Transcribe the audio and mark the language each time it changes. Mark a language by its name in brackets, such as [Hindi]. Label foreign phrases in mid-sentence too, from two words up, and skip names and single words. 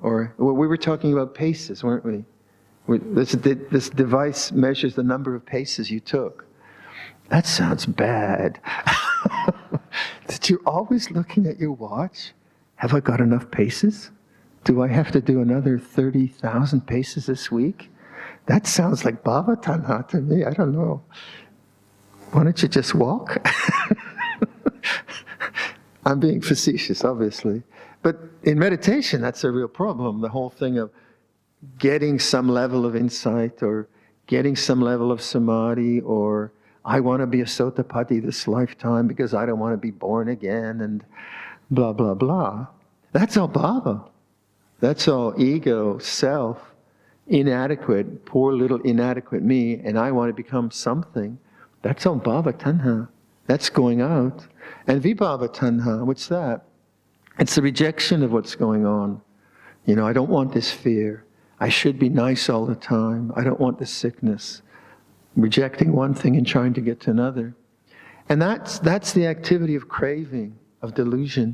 [English] Or we were talking about paces, weren't we? This device measures the number of paces you took. That sounds bad. That you're always looking at your watch. Have I got enough paces? Do I have to do another 30,000 paces this week? That sounds like [Pali] bhava tanha [English] to me. I don't know. Why don't you just walk? I'm being facetious, obviously. But in meditation, that's a real problem. The whole thing of getting some level of insight or getting some level of samadhi, or I want to be a Sotapaddi this lifetime because I don't want to be born again, and blah, blah, blah. That's all bhava. That's all ego, self, inadequate, poor little inadequate me, and I want to become something. That's all [Pali] bhava tanha. [English] That's going out. And [Pali] vibhava tanha, [English] what's that? It's the rejection of what's going on. I don't want this fear. I should be nice all the time. I don't want this sickness. Rejecting one thing and trying to get to another. And that's the activity of craving, of delusion.